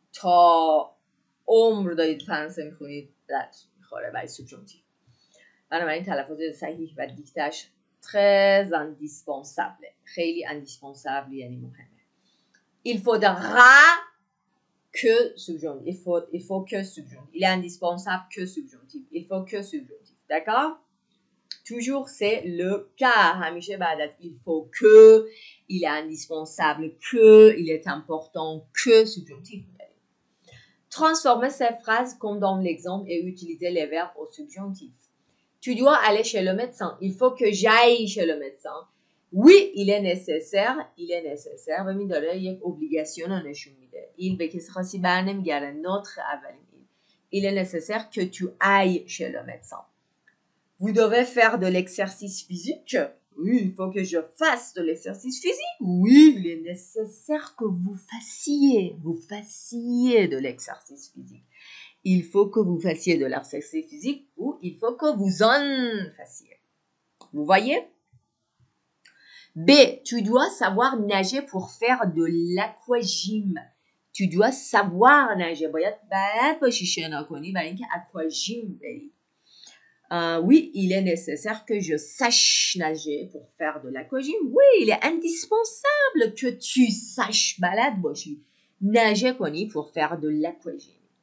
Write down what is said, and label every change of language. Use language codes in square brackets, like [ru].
[fa] تا عمر دارید فرانسه میخونید رد میخوره برای سوبژونکتیو. بنابراین تلفظ صحیح و دیکتش [fr] très indispensable. [fa] خیلی indispensable یعنی مهمه. [fr] Il faudra que subjonctif. Il faut que subjonctif. Il est indispensable que subjonctif. Il faut que subjonctif. D'accord? Toujours c'est le cas. [fa] همیشه بعد از [fr] il faut que, il est indispensable que, il est important que subjonctif. Transformez ces phrases comme dans l'exemple et utilisez les verbes au subjonctif. Tu dois aller chez le médecin. Il faut que j'aille chez le médecin. Oui, il est nécessaire. [fa] ببین داره یک obligation رو نشون میده. il به کسی خاصی بر نمیگرده. نطق اولین [fr] il est nécessaire que tu ailles chez le médecin. Vous devez faire de l'exercice physique. Oui, il faut que je fasse de l'exercice physique. Oui, il est nécessaire que vous fassiez de l'exercice physique. Il faut que vous fassiez de l'exercice physique ou il faut que vous en fassiez. Vous voyez? B. Tu dois savoir nager pour faire de l'aquagym. Tu dois savoir nager. [fa] باید بلد باشی شنا کنی برای اینکه aquagym بری. [fr] Oui, il est nécessaire que je sache nager pour faire de l'aquagym. Oui, il est indispensable que tu saches [fa] بلد باشی [fr] nager کنی pour faire de l'aquagym.